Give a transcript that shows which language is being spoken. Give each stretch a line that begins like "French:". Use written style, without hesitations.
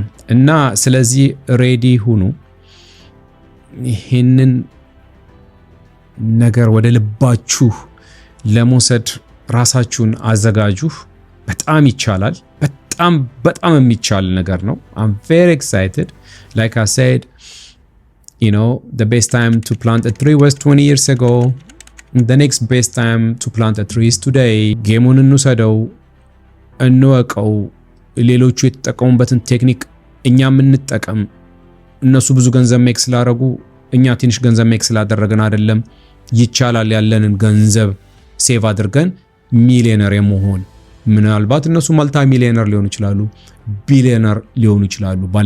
Amharic: እና ስለዚህ ሬዲ ሁኑ። ይሄንን ነገር ወደ ልባችሁ ለመውሰድ ራሳችሁን አዘጋጁ። በጣም ይቻላል። በጣም የሚቻል ነገር ነው።
English: I'm very excited. Like I said, you know, the best time to plant a tree was 20 years ago. The next best time to plant a tree is today.
Amharic: ጌሙን እንውሰደው፣ እንወቀው። ሌሎቹ የተጠቀሙበትን ቴክኒክ እኛም እንጠቀም። እነሱ ብዙ ገንዘብ ሜክ ስላደረጉ እኛ ትንሽ ገንዘብ ሜክ ስላደረግን አይደለም። ይቻላል። ያለንን ገንዘብ ሴቭ አድርገን ሚሊዮነር የመሆን ምናልባት እነሱ ማልታ ሚሊዮነር ሊሆኑ ይችላሉ፣ ቢሊዮነር ሊሆኑ ይችላሉ